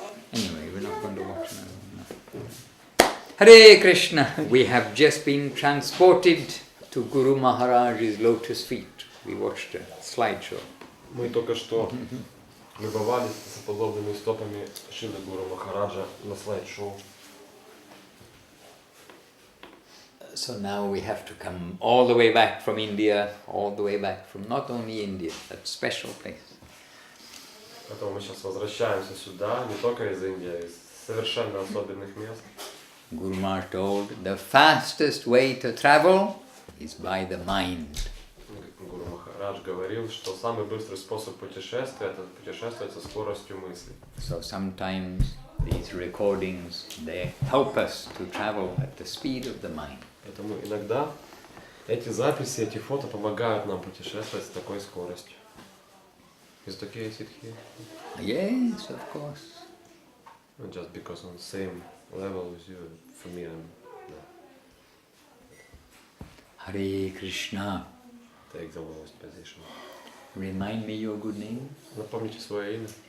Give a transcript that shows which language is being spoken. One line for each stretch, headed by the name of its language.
English: Anyway, we're not going to watch now. Hare Krishna. We have just been transported to Guru Maharaj's lotus feet. We watched a slideshow.
Russian: Мы только что любовались соподобными стопами Шилы Гуру Махараджа на слайд-шоу.
English: So now we have to come all the way back from India, all the way back from not only India, that special place.
Russian: Поэтому мы сейчас возвращаемся сюда, не только из Индии, а из совершенно особенных мест.
English: Guru Maharaj told, the fastest way to travel is by the mind.
Russian: Гуру Махарадж говорил, что самый быстрый способ путешествия – это путешествовать со скоростью мысли.
English: So sometimes these recordings, they help us to travel at the speed of the mind.
Russian: Поэтому иногда эти записи, эти фото помогают нам путешествовать с такой скоростью.
English: Is it okay, is it here? Yes, of course. Just because on the same level as you, for me, I'm... Hare Krishna. Take the lowest position. Remind me your good name.
Russian: Напомните свое имя.